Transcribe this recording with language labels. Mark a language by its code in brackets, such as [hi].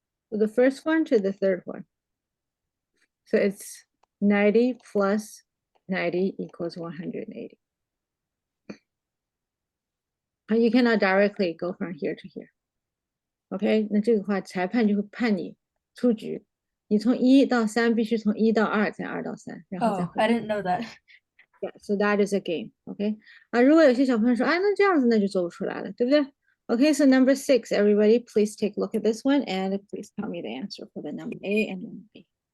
[en] So the first one to the third one. So it's 90 plus 90 equals 180. And you cannot directly go from here to here. [zh] OK， 那这个话裁判就会判你出局。你从1到3必须从1到2，再2到3，然后再 Oh, 回。 [en] I didn't know that. Yeah, so that is a game. [zh] OK， 啊，如果有些小朋友说，哎，那这样子那就做不出来了，对不对？ [en] Okay, so number 6, everybody, please take a look at this one and please tell me the answer for the number A and number B.